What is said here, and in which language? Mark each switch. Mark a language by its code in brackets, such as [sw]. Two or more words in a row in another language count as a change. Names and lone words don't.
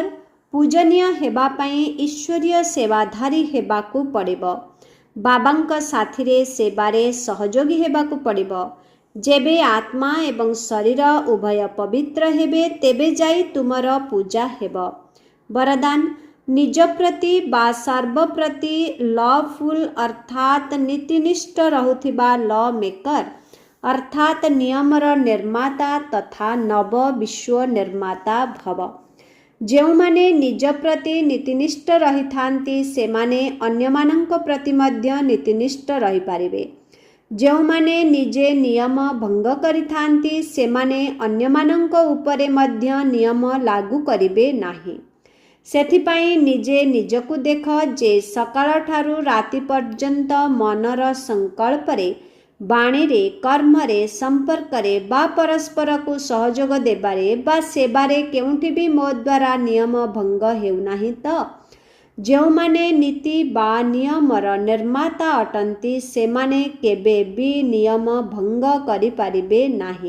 [or] ପୂଜନୀୟ ହେବା ପାଇଁ ଈଶ୍ୱରୀୟ ସେବାଧାରୀ ହେବାକୁ ପଡ଼ିବ। ବାବାଙ୍କ ସାଥିରେ ସେବାରେ ସହଯୋଗୀ ହେବାକୁ ପଡ଼ିବ। ଯେବେ ଆତ୍ମା ଏବଂ ଶରୀର ଉଭୟ ପବିତ୍ର ହେବେ ତେବେ ଯାଇ ତୁମର ପୂଜା ହେବ। ବରଦାନ। ନିଜ ପ୍ରତି ବା ସର୍ବ ପ୍ରତି ଲଫୁଲ ଅର୍ଥାତ ନୀତିନିଷ୍ଠ ରହୁଥିବା [en] law maker [or] ଅର୍ଥାତ ନିୟମର ନିର୍ମାତା ତଥା ନବ ବିଶ୍ୱ ନିର୍ମାତା ଭବ। ଯେଉଁମାନେ ନିଜ ପ୍ରତି ନୀତିନିଷ୍ଠ ରହି ଥାନ୍ତି ସେମାନେ ଅନ୍ୟମାନଙ୍କ ପ୍ରତି ମଧ୍ୟ ନୀତିନିଷ୍ଠ ରହି ପାରିବେ। ଯେଉଁମାନେ ନିଜେ ନିୟମ ଭଙ୍ଗ କରି ଥାନ୍ତି ସେମାନେ ଅନ୍ୟମାନଙ୍କ ଉପରେ ମଧ୍ୟ ନିୟମ ଲାଗୁ କରିବେ ନାହିଁ। ସେଥିପାଇଁ ନିଜେ ନିଜକୁ ଦେଖ ଯେ ସକାଳ ଠାରୁ ରାତି ପର୍ଯ୍ୟନ୍ତ ମନର ସଂକଳ୍ପରେ ବାଣୀରେ କର୍ମରେ ସମ୍ପର୍କରେ ବା ପରସ୍ପରକୁ ସହଯୋଗ ଦେବାରେ ବା ସେବାରେ କେଉଁଠି ବି ମୋ ଦ୍ୱାରା ନିୟମ ଭଙ୍ଗ ହେଉ ନାହିଁ ତ ଯେଉଁମାନେ ନୀତି ବା ନିୟମର ନିର୍ମାତା ଅଟନ୍ତି ସେମାନେ କେବେ ବି ନିୟମ ଭଙ୍ଗ କରି ପାରିବେ ନାହିଁ।